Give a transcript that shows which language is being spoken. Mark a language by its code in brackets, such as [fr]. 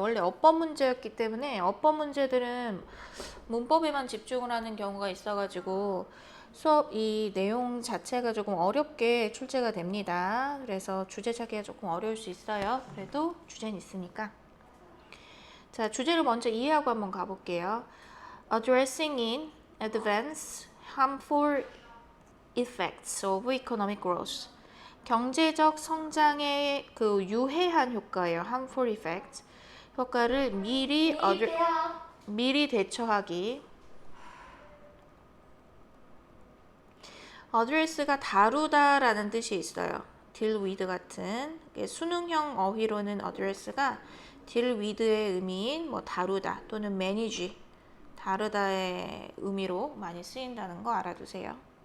[ko] 원래 어법 문제였기 때문에 어법 문제들은 문법에만 집중을 하는 경우가 있어가지고 수업 이 내용 자체가 조금 어렵게 출제가 됩니다. 그래서 주제 찾기가 조금 어려울 수 있어요. 그래도 주제는 있으니까. 자, 주제를 먼저 이해하고 한번 가볼게요. [en] Addressing in advance harmful effects of economic growth. [ko] 경제적 성장에 그 유해한 효과예요. [en] harmful effect. [ko] 효과를 미리 대처하기. address가 다루다라는 뜻이 있어요. deal with 같은 수능형 어휘로는 address가 deal with의 의미인 뭐 다루다 또는 manage 다루다의 의미로 많이 쓰인다는 거 알아두세요.